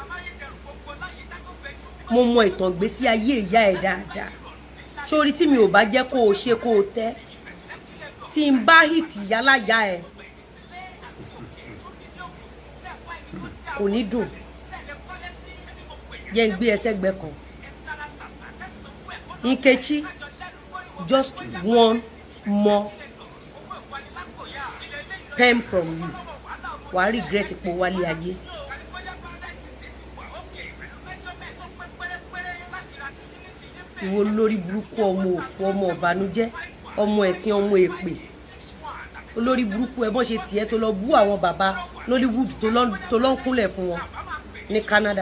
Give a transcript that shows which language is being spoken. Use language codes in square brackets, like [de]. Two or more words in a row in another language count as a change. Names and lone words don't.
[yo] Mo mọ̀ ìtàn ìgbésí ayé ìyá ẹ dáadáa. Sórí tí mi ò bá jẹ́ kó o ṣe kó o tẹ́ tí n bá hìtì yálàyà ẹ kò ní dùn. Jẹ́ n gbé ẹsẹ̀ gbẹ́ kan. [en] Nkechi, just one more pen from you wàá regret [yo] ipò wálé ayé. Ìwọ olórí burúkú ọmọ òfò ọmọ ọ̀bànújẹ́ ọmọ ẹ̀sìn ọmọ èpè olórí burúkú ẹ bọ́n ṣe tiẹ̀ tó lọ bú àwọn bàbá Nollywood tó lọ ń kúnlẹ̀ fún wọn ní Canada.